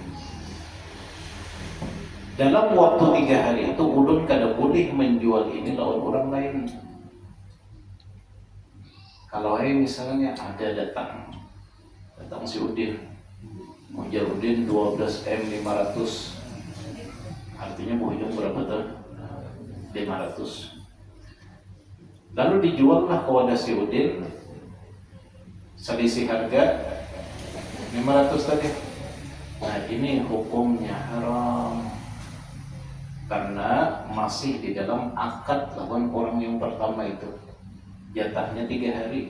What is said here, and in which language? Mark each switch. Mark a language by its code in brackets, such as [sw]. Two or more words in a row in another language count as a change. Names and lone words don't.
[bjn] Dalam waktu 3 hari itu ulun kada boleh menjual ini lawan orang lain. [id] Kalau misalnya ada datang si Udin, ujar Udin 12M 500, artinya bohong berapa tuh? 500. Lalu dijuallah kepada si Udin, selisih harga 500 tadi. Nah, ini hukumnya haram karena masih di dalam akad lawan orang yang pertama itu, jatahnya 3 hari.